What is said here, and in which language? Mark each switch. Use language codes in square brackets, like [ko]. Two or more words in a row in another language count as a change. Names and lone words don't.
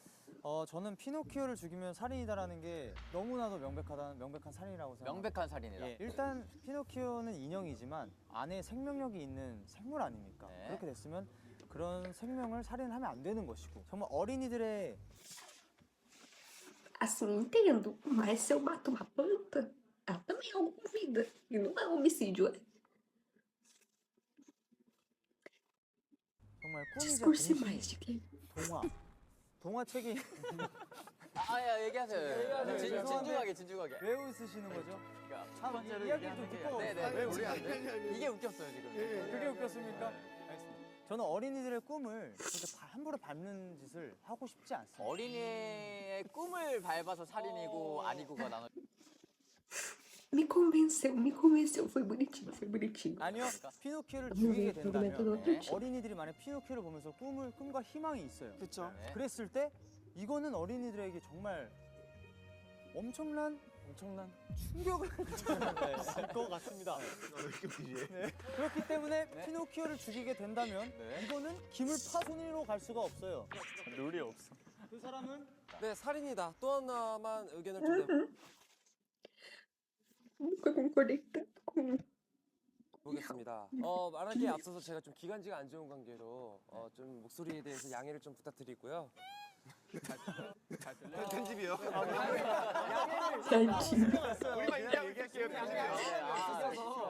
[ko] 저는 피노키오를 죽이면 살인이다라는 게 너무나도 명백한 살인이라고 생각합니다. 명백한 살인이다. 예, 일단 피노키오는 인형이지만 안에 생명력이 있는 생물 아닙니까? 네. 그렇게 됐으면 그런 생명을 살인하면 안 되는 것이고 정말 어린이들의 [pt] Assim, entendo, mas se eu mato uma planta, ela também é algo com vida. E não é homicídio, é. [ko] 정말 꿈이자 [pt] Discurse [ko] 동심, [pt] mais de que. [ko] 동화책이 야, 얘기하세요. 진중하게 진중하게. 왜 웃으시는 거죠? 첫 번째로 이야기를 얘기하는 좀 게 듣고 네네. 왜 우리 안 돼? 이게 웃겼어요 지금. 그게 웃겼습니까? 알겠습니다. 저는 어린이들의 꿈을 그렇게 함부로 밟는 짓을 하고 싶지 않습니다. 어린이의 꿈을 밟아서 살인이고 아니고가 나눠. [pt] Me convenceu. Foi bonitinho, foi bonitinho. [ko] 아니요, 피노키오를 [pt] Vamos [ko] 죽이게 [pt] ver, argumento do [ko] 된다면 [pt] outro [ko] 네. [pt] dia. [ko] 어린이들이 만약 피노키오를 보면서 꿈과 희망이 있어요. 그렇죠. 네. 그랬을 때 이거는 어린이들에게 정말 엄청난 충격을 줄 것 같습니다. 네. 그렇기 때문에 네. 피노키오를 죽이게 된다면 네. 이거는 기물 파손으로 갈 수가 없어요. 룰이 없어. 그 사람은 네, 살인이다. 또 하나만 의견을 좀 내- [pt] Nunca concordei tanto com. [ko] 보겠습니다. 말하기에 앞서서 제가 좀 기관지가 안 좋은 관계로 좀 목소리에 대해서 양해를 좀 부탁드리고요. 편집이요. [pt] Tadinho. [ko] 우리만 얘기할게요. 편집이요.